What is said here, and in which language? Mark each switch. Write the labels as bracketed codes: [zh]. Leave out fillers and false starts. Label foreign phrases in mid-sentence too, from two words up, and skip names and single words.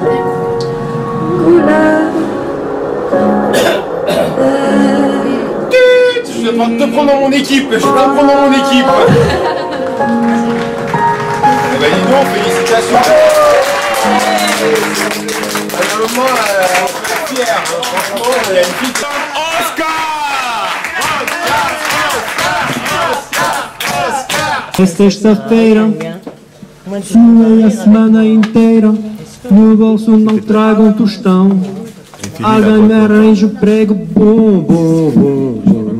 [fr] Je vais pas te prendre dans mon équipe, je vais pas te prendre dans mon équipe. Eh ben dis donc, félicitations. Vraiment, on est fiers, franchement, il y a une petite... [pt] É sexta-feira, suei a semana inteira, no bolso não trago um tostão. Alguém me arranja prego, bom, bom, bom, bom.